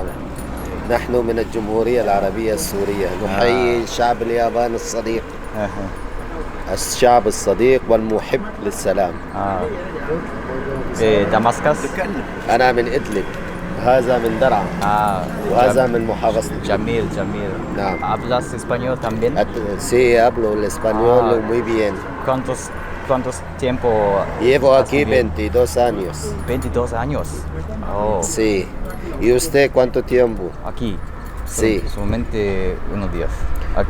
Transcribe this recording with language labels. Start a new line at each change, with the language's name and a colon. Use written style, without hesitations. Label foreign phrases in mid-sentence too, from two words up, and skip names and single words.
Arabic: نحن من الجمهورية العربية السورية، نحيي الشعب الياباني الصديق، الشعب الصديق والمحب للسلام. دمشق. أنا من إدلب، هذا من درعا، وهذا من محافظة. جميل. نعم.
Spanish: ¿Hablas español también? Sí, hablo el español muy bien. ¿Cuántos tiempo? Llevo aquí 22 años. 22 años. Oh. Sí. ¿Y usted cuánto tiempo? Aquí. Sí. Solamente unos días. Aquí.